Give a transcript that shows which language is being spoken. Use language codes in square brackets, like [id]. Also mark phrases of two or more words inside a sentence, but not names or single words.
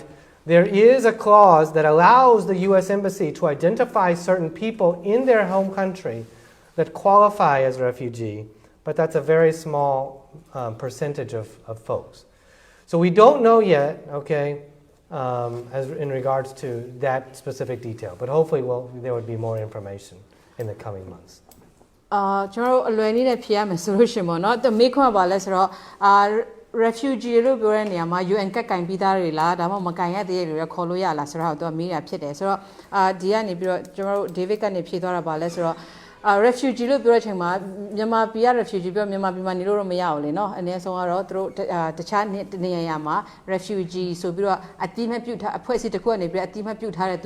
[en] There is a clause that allows the U.S. Embassy to identify certain people in their home country that qualify as refugee, but that's a very small percentage of folks. So we don't know yet, okay, as in regards to that specific detail, but hopefully there would be more information in the coming months. [my] ကျွန်တော်အလွယ်နည်းနဲ့ဖြေရမယ်ဆိုလို့ရှိရင်ပေါ့နော်သူမေးခွန်းပါလဲဆိုတော့ refugee လို့ပြောတဲ့နေရာမှာ UN ကကင်ပြီးသားတွေလားဒါမှမကင်ရသေးတဲ့လူတွေခေါ်လို့ရလားဆိုတော့သူကမေးတာဖြစ်တယ်ဆိုတော့ဒီကနေပြီးတော့ကျွန်တော်တို့ David ကနေဖြေသွားတာပါလဲဆိုတော့ refugee လို့ပြောတဲ့အချိန်မှာမြန်မာပြည်က refugee ပြောမြန်မာပြည်မှာနေလို့တော့မရဘူးလေနော်အနည်းဆုံးကတော့သူတို့တခြားနေရာမှာ refugee ဆိုပြီးတော့အတိမပြုတ်ထားအဖွဲ့အစည်းတစ်ခုကနေပြီးအတိမပြုတ်ထားတဲ့သူ